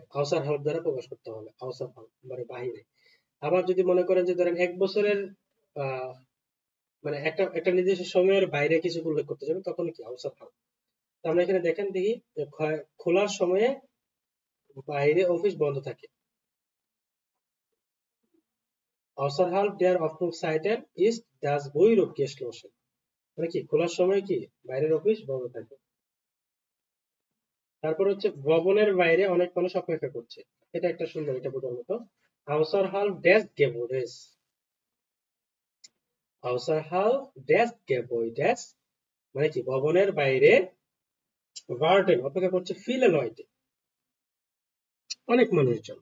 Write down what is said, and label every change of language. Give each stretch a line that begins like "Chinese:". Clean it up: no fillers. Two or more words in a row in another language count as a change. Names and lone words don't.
German: außerhalb
Bangla: দ্বারা প্রকাশ করতে হবে,
German: außerhalb
Bangla: মানে বাহিরে। আবার যদি মনে করেন যে ধরেন 1 বছরের আহ মানে একটা একটা নির্দিষ্ট সময়ের বাইরে কিছু উল্লেখ করতে যাবেন, তখন কি
German: außerhalb.
Bangla: তো আমরা এখানে দেখেন দেখি যে খোলার সময়ে বাইরে অফিস বন্ধ থাকে।
German: Außerhalb der Öffnungszeiten ist das Büro geschlossen,
Bangla: মানে কি খোলার সময় কি বাইরের অফিস বন্ধ থাকে। তারপর হচ্ছে ভবনের বাইরে অনেক মানুষ অপেক্ষা করছে, এটা একটা সুন্দর, এটা বোঝার মতো।
German: Außerhalb des Gebäudes, Außerhalb des Gebäudes
Bangla: মানে কি ভবনের বাইরে
German: warten
Bangla: অপেক্ষা করছে
German: viele Leute,
Bangla: অনেক মানুষজন।